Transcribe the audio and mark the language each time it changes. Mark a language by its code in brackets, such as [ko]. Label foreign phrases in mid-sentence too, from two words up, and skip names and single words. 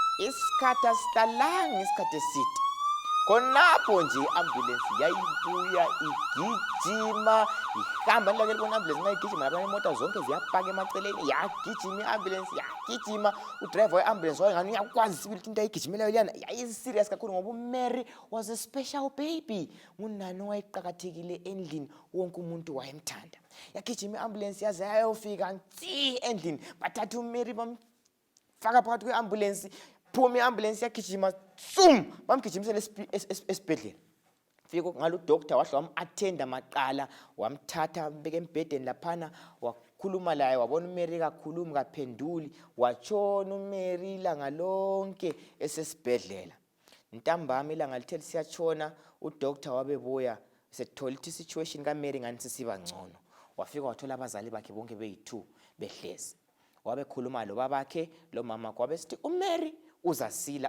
[nd] Isikhathi asihlalanga isikhathi eside, khonapho nje i-ambulance yayibuya igijima ihamba nilake libona i-ambulance ngayigijima labanye imoto zonke ziyapaka emaceleni yagijima i-ambulance yagijima udriver we-ambulance wayengani uyakwazi sibili into ayigijimelayo liyana yayiserious kakhulu ngoba uMary [en] was a special baby [nd] ngunani owayeqakathekile endlini wonke umuntu wayemthanda yagijima i-ambulance yaze yayofika nsi endlini bathatha uMary bamfaka phakathi kwe-ambulance phuma i-ambulance yagijima bamgijimisela esibhedlela fika ngalo doctor wahle wam-attenda maqala wamthatha mbeka embhedeni laphana wakhuluma laye wabona uMary kakhulumi kaphenduli watshona uMary ilanga lonke esesibhedlela ntambama ilanga lithe lisiyatshona udoctor wabebuya sethola ukuthi situation kaMary ngani sisiba ngcono wafika wathola abazali bakhe bonke beyi2 behlezi wabekhuluma lo babakhe lo mama kwabe sithi uMary uzasila